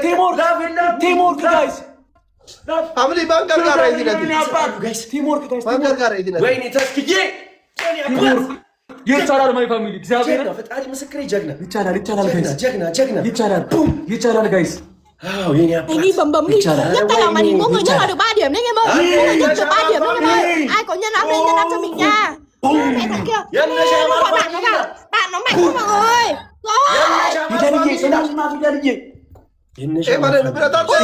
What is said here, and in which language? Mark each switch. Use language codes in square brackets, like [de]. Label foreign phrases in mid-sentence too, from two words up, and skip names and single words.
[en] teamwork guys [am] ፋሚሊ ባንከር ጋር አይዲለት [en] ጋይስ teamwork guys [am] ባንከር ጋር አይዲለት ወይኔ ተስክዬ ይቻላል [en] my family [am] እግዚአብሔር ፈጣሪ ምስክሬ ጀግና ይቻላል ጋይስ ጀግና ይቻላል ጋይስ አዎ የኔ አባት [vi] đi bầm đi nhất cái nào mà đi mỗi người nhất là được 3 điểm đấy em ơi mỗi người nhất được 3 điểm đấy em ơi ai có nhân áp lên nhân áp cho mình nha mẹ thằng kia bạn nó mạnh quá mọi người em mà đây nó biết tao